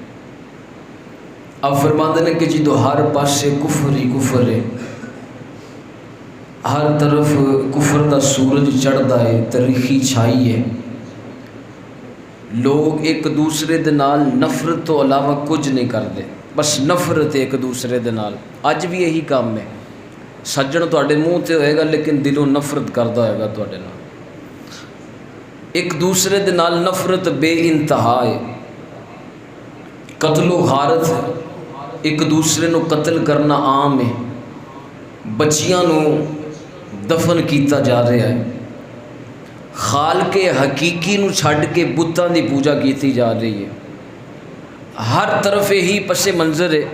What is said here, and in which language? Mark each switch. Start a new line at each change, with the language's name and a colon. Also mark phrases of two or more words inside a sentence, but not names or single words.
Punjabi: اب فرماتے ہیں کہ جدو ہر پاسے کفر ہی کفر ہے، ہر طرف کفر دا سورج چڑھدا ہے، تاریخی چھائی ہے، لوگ ایک دوسرے دے نال نفرت تو علاوہ کچھ نہیں کرتے، بس نفرت ایک دوسرے دے نال۔ اج بھی یہی کام ہے، سجن تواڈے منہ تے ہوئے گا لیکن دلوں نفرت کردا ہوئے گا تواڈے نال۔ ایک دوسرے دے نال نفرت بے انتہا ہے، قتل و غارت ہے، ایک دوسرے نو قتل کرنا عام ہے، بچیاں نو دفن کیتا جا رہا ہے، خالق حقیقی نو چھڈ کے بتاں دی پوجا کیتی جا رہی ہے، ہر طرف یہی پس منظر ہے۔